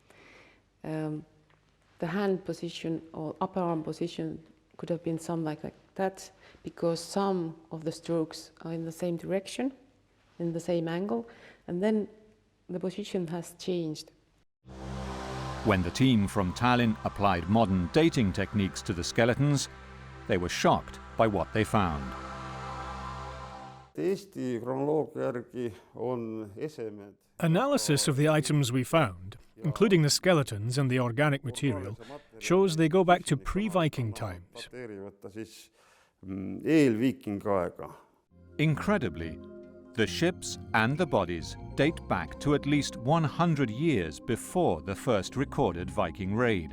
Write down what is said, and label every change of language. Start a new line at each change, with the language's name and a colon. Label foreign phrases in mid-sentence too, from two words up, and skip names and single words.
English: The hand position or upper arm position could have been some like that because some of the strokes are in the same direction, in the same angle, and then the position has changed. When the team from Tallinn applied modern dating techniques to the skeletons, they were shocked by what they found.
Estonian: Eesti kronoloogia järgi on esemed.
English: Analysis of the items we found, including the skeletons and the organic material, shows they go back to pre-Viking times. Incredibly, the ships and the bodies date back to at least 100 years before the first recorded Viking raid.